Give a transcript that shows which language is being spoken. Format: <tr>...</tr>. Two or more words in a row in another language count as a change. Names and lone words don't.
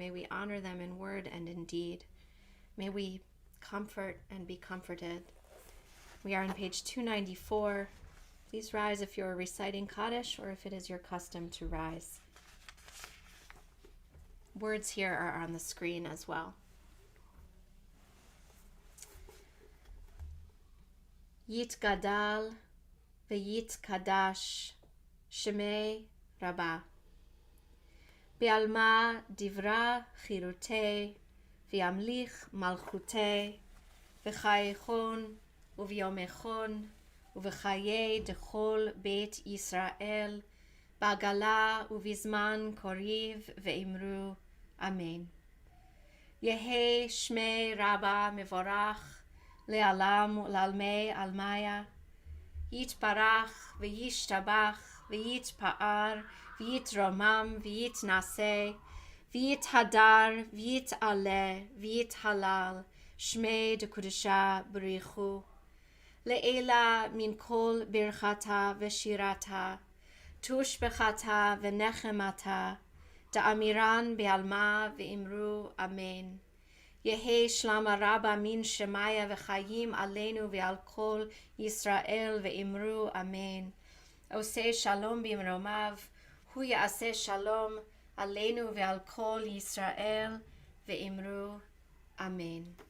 <en>May we honor them in word and in deed. May we comfort and be comforted. We are on page 294. Please rise if you're reciting Kaddish or if it is your custom to rise. Words here are on the screen as well.</en> <arc>יתגדל ויתקדש שמה רבא. בעלמא די ברא כרעותה וימליך מלכותה וחייכון וביומיכון ובחיי דכל בית ישראל בעגלא ובזמן קריב ואמרו אמן. יהא שמה רבא מברך לעלם ולעלמי עלמיא יתברך וישתבח ויתפאר ויתרומם ויתנשא ויתהדר ויתעלה ויתהלל שמה דקודשא בריך הוא לעלא מן כל ברכתא ושירתא תשבחתא ונחמתא דאמירן בעלמא ואמרו אמן. יהא שלמא רבא מן שמיא</arc> <he>V'chayim Aleinu Ve'al Kol Yisrael</he> <arc>ואמרו אמן.</arc> <he>עושה שלום במרומיו הוא יעשה שלום עלינו ועל כל ישראל ואמרו אמן.</he>